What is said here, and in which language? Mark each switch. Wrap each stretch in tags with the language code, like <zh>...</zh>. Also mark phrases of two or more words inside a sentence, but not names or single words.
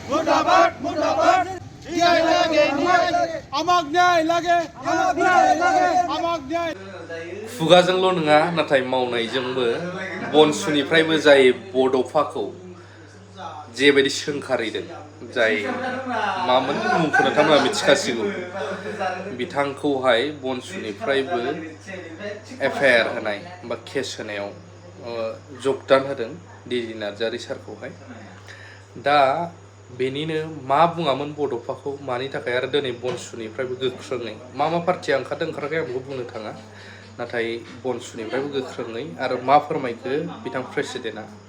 <brx>मुर्दाबाद मुर्दाबाद न्याय लागे आमाग न्याय लागे आमाग न्याय लागे आमाग न्याय खुगाजोंल' नङा नाथाय मावनायजोंबो बनसुनिफ्रायबो जाय बड'फाखौ जेबायदि सोंखारिदों जाय मामोन मुंखौ नोंथांमोना मिथिखासिगौ बिथांखौहाय बनसुनिफ्रायबो एफआइआर होनाय बा केस होनायाव जगदान होदों डिजि नार्जारि सारखौहाय दा बेनिनो मा बुङामोन बड'फाखौ मानि थाखाय आरो दिनै बनसुनिफ्रायबो गोख्रोङै मा पार्टिया ओंखाराखै आं बेखौ बुंनो थाङा नाथाय बनसुनिफ्रायबो गोख्रोङै आरो मा फोरमायखो बिथां प्रेसिडेन्टआ</brx>